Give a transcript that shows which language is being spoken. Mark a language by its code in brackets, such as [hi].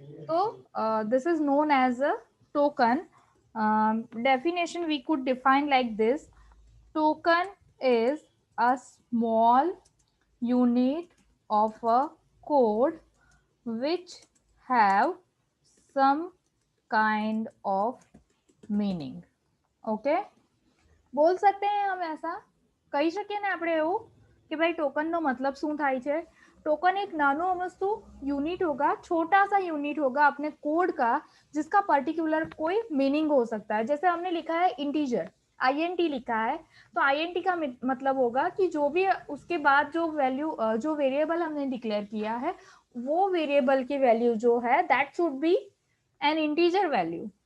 [en] So this is known as a token. Definition we could define like this: token is a small unit of a code which have some kind of meaning. [gu] Okay, બોલ [hi] सकते हैं हम ऐसा, [gu] કહી શકીએ ને આપણે એવું [hi] कि भाई टोकन [gu] નો [hi] मतलब [gu] શું થાય છે? [hi] टोकन एक नानो अमस्तु यूनिट होगा, छोटा सा यूनिट होगा अपने कोड का, जिसका पर्टिकुलर कोई मीनिंग हो सकता है. जैसे हमने लिखा है इंटीजर, INT लिखा है, तो INT का मतलब होगा कि जो भी उसके बाद जो वैल्यू, जो वेरिएबल हमने डिक्लेयर किया है, वो वेरिएबल की वैल्यू जो है [en] That should be an integer value.